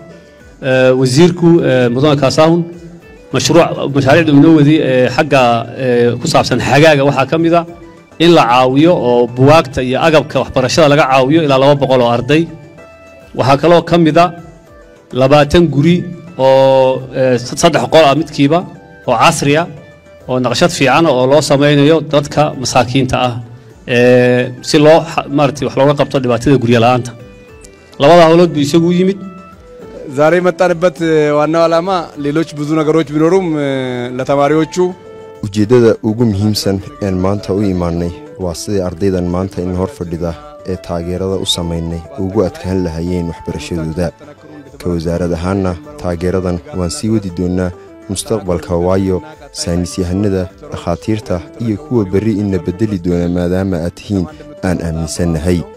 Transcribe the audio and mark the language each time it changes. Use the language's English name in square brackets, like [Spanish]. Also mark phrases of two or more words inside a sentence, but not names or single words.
[Somali] wasiirku mudane Kaasahun mashaariicda inoo wadi xagga ku saabsan xagaaga waxa kamida in la caawiyo oo buwaagta iyo agabka waxbarashada laga caawiyo ilaa 200 oo arday waxa kale oo kamida 20 guri oo 3 qol ah midkiiba oo casri ah oo naqshad fiican oo loo sameeyo dadka masaakiinta ah si loo maartay wax looga qabto dhibaatada guriga la'aanta labada hawlood buu isagu yimid [Amharic] ዛሬ መጣንበት ዋናው ዓላማ ሌሎች ብዙ ነገሮች ቢኖሩም ለተማሪዎቹ [Somali] ujeedada ugu muhiimsan ee maanta u imaanay waa sidii ardaydan maanta in hor fadhida ee taageerada u sameynay ugu adkaan lahayeen waxbarashadooda ka wasaarad ahaanna taageeradan waan sii wadi doonaa mustaqbalka waayo saynis yahanada dhakhaatiirta iyo kuwa bari in bedeli doona maadaama aad tihiin aan aaminsanahay